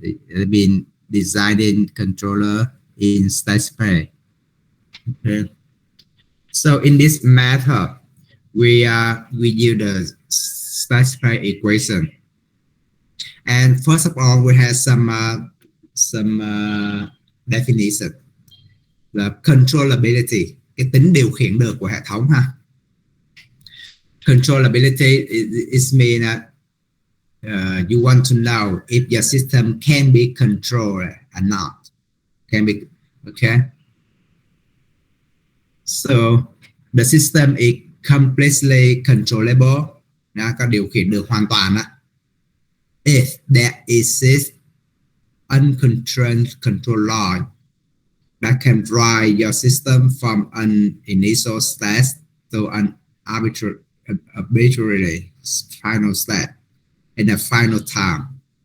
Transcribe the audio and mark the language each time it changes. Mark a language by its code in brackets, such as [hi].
[en] It's been designing controller in state space. Okay. So in this method, we use the state space equation. And first of all, we have some definition. The controllability, [vi] cái tính điều khiển được của hệ thống ha. [en] Controllability is mean that you want to know if your system can be controlled or not. Can be, okay. So the system is completely controllable, [vi] nó có điều khiển được hoàn toàn á. [en] If there exists uncontrolled control law that can drive your system from an initial state to an arbitrary final state in a final time.